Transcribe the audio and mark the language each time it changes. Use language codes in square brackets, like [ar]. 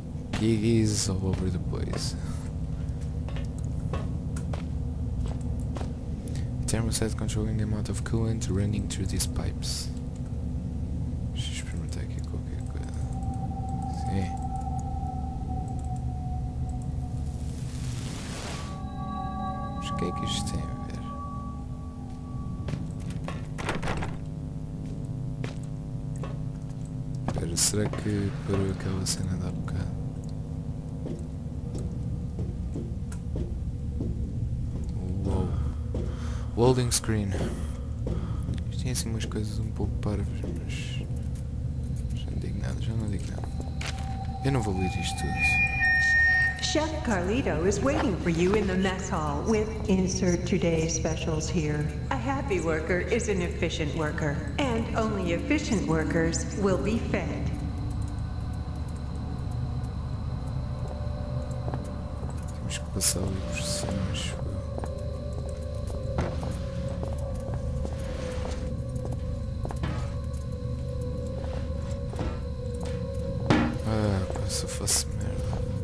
[en] Piggies all over the place. Thermostat controlling the amount of coolant running through these pipes. [pt] Deixa eu experimentar aqui qualquer coisa. Sim. Mas o que é que isto tem a ver? Será que parou aquela cena de há bocado? Uou. Loading screen. Isto tem assim umas coisas um pouco parvas, mas... já não digo nada. Eu não vou ler isto tudo. [en] Chef Carlito is waiting for you in the mess hall with insert today's specials here. A happy worker is an efficient worker, and only efficient workers will be fed. [pt] Temos que passar ali por cima, acho eu. Ah, se eu faço merda.